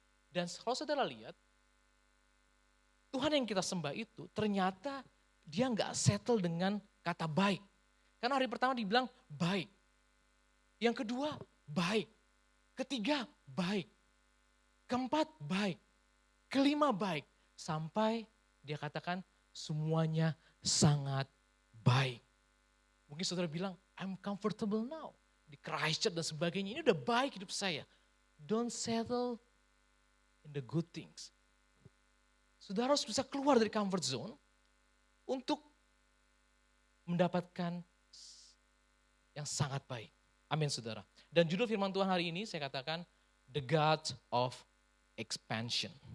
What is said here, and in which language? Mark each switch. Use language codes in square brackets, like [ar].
[id] Dan kalau saudara lihat, Tuhan yang kita sembah itu ternyata dia nggak settle dengan kata baik. Karena hari pertama dibilang baik. Yang kedua baik. Ketiga, baik. Keempat, baik. Kelima, baik. Sampai dia katakan semuanya sangat baik. Mungkin saudara bilang, [en] I'm comfortable now. [id] Di Christchurch dan sebagainya, ini udah baik hidup saya. [en] Don't settle in the good things. [id] Saudara harus bisa keluar dari comfort zone untuk mendapatkan yang sangat baik. Amin saudara. Dan judul firman Tuhan hari ini saya katakan, [en] The God of Expansion.